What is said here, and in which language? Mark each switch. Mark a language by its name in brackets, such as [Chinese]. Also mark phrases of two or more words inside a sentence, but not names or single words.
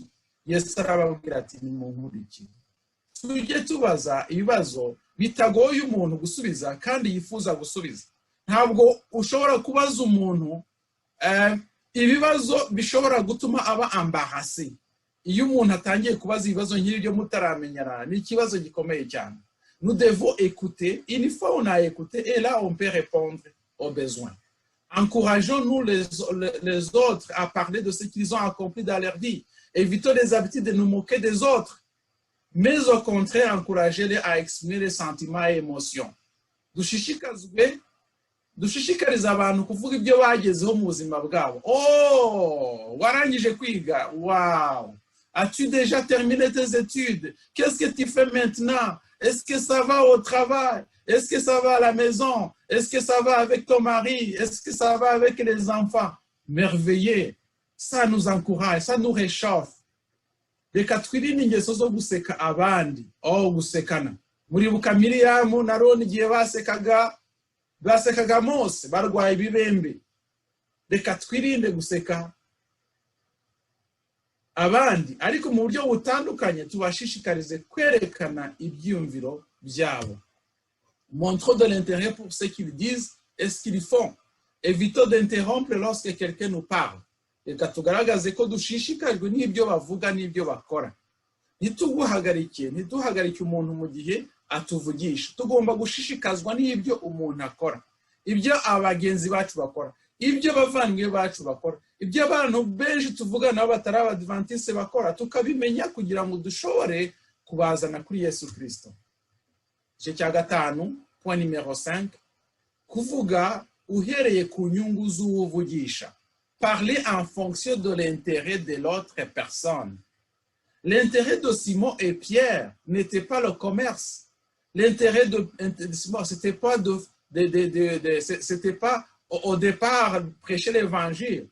[Kinyarwanda] Yesu arababwira ati nimunkurikire. Tujye tubaza ibibazo bitagoye umuntu gusubiza kandi yifuza gusubiza. Ntabwo ushobora kubaza umuntu ibibazo bishobora gutuma aba embarrassé. Iyo umuntu atangiye kubaza ibibazo nk'ibyo mutaramenyana, ni ikibazo gikomeye cyane. [French] Nous devons écouter. Une fois on a écouté, et là on peut répondre aux besoins. Encourageons-nous les autres à parler de ce qu'ils ont accompli dans leur vie. Évitons les habitudes de nous moquer des autres, mais au contraire, encouragez-les à exprimer les sentiments et émotions. [Kinyarwanda] Dushishikariza abantu kuvuga ibyo bagezeho mu buzima bwabo. Oh, warangije kwiga. Wow. [French] As-tu déjà terminé tes études? Qu'est-ce que tu fais maintenant? Est-ce que ça va au travail? Est-ce que ça va à la maison? Est-ce que ça va avec ton mari? Est-ce que ça va avec les enfants? Merveilleux. Ça nous encourage, ça nous réchauffe. [Kinyarwanda] Reka twirinde ingeso zo guseka abandi. Oh, gusekana. Muribuka Miriyamu na Aroni igihe basekaga Mose, barwaye ibibembe. Reka twirinde guseka abandi, ariko mu buryo butandukanye tubashishikarize kwerekana ibyiyumviro byabo. [French] Montrons de l'intérêt pour ce qu'ils disent et ce qu'ils font. Évitons d'interrompre lorsque quelqu'un nous parle. [Kinyarwanda] Reka tugaragaze ko dushishikajwe n'ibyo bavuga n'ibyo bakora. Ntituhagarike umuntu mu gihe atuvugisha. Tugomba gushishikazwa n'ibyo umuntu akora. Ibyo abagenzi bacu bakora. Ibyo bavandimwe bacu bakora. Ibyo abantu benshi tuvuga nabo batari abadventiste bakora, tukabimenya kugira ngo dushobore kubazana kuri Yesu Kristo. Igice cya gatanu, [French] point numéro 5, [Kinyarwanda] kuvuga uhereye ku nyungu z'uwuvugisha. [French] Parler en fonction de l'intérêt de l'autre personne. L'intérêt de Simon et Pierre n'était pas le commerce. L'intérêt de Simon, c'était pas c'était pas au départ prêcher l'évangile.